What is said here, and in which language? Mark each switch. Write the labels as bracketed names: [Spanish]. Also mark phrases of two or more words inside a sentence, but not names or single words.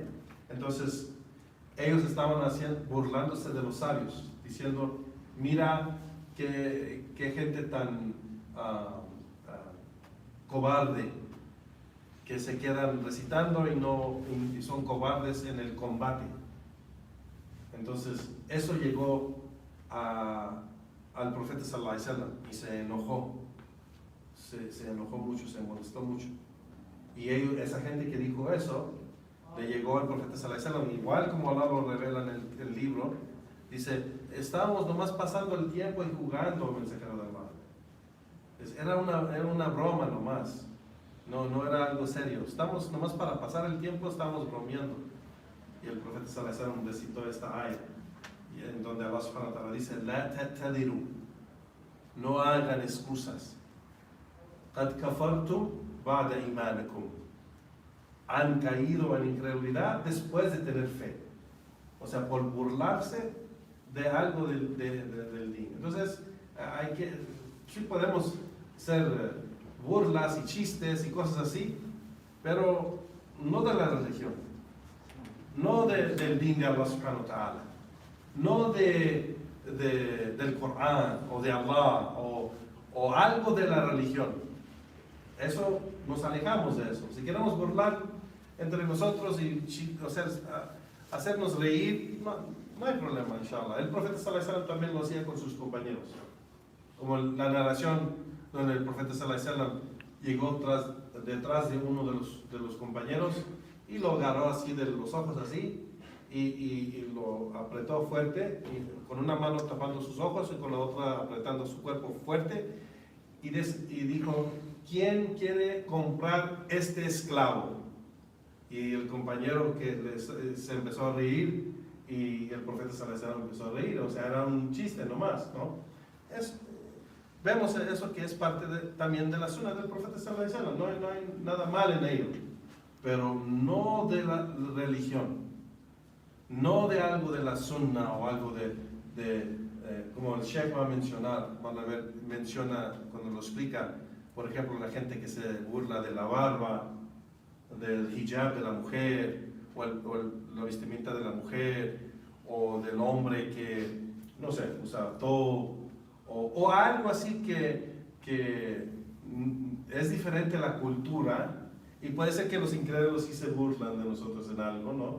[Spanish] Entonces, ellos estaban burlándose de los sabios, diciendo, mira qué gente tan cobarde, que se quedan recitando y son cobardes en el combate. Entonces, eso llegó al profeta [Arabic] صلى الله عليه وسلم [Spanish] y se enojó, se enojó mucho, se molestó mucho. Y esa gente que dijo eso, le llegó al profeta [Arabic] صلى الله عليه وسلم, [Spanish] igual como Allah lo revela en el libro, dice, estábamos nomás pasando el tiempo y jugando, mensajero de Allah. Era una broma nomás, no era algo serio. Estamos nomás para pasar el tiempo, estamos bromeando. Y el profeta [Arabic] صلى الله عليه وسلم [Spanish] recitó esta ayah, en donde Allah [Arabic] سبحانه وتعالى [Spanish] dice, [Arabic] لا تعتذروا, [Spanish] no hagan excusas. [Arabic] قد كفرتم بعد إيمانكم. [Spanish] Han caído en incredulidad después de tener fe. O sea, por burlarse de algo del din. Entonces, sí podemos hacer burlas y chistes y cosas así, pero no de la religión, no del din de Allah [Arabic] سبحانه وتعالى, [Spanish] no del Corán o de Allah o algo de la religión. Eso, nos alejamos de eso. Si queremos burlar entre nosotros y hacernos reír, no hay problema, inshallah. El profeta [Arabic] صلى الله عليه وسلم [Spanish] también lo hacía con sus compañeros. Como la narración donde el profeta [Arabic] صلى الله عليه وسلم [Spanish] llegó detrás de uno de los compañeros y lo agarró así de los ojos así y lo apretó fuerte, y con una mano tapando sus ojos y con la otra apretando su cuerpo fuerte, y dijo, ¿quién quiere comprar este esclavo? Y el compañero se empezó a reír y el profeta [Arabic] صلى الله عليه وسلم [Spanish] empezó a reír. O sea, era un chiste nomás, ¿no? Vemos eso que es parte también de la sunna del profeta [Arabic] صلى الله عليه وسلم. [Spanish] No hay nada mal en ello, pero no de la religión. no de algo de la sunna o algo como el Sheikh va a mencionar, menciona cuando lo explica, por ejemplo, la gente que se burla de la barba, del hijab de la mujer, o la vestimenta de la mujer, o del hombre que, no sé, usa todo, o algo así que es diferente a la cultura, y puede ser que los incrédulos sí se burlan de nosotros en algo, ¿no?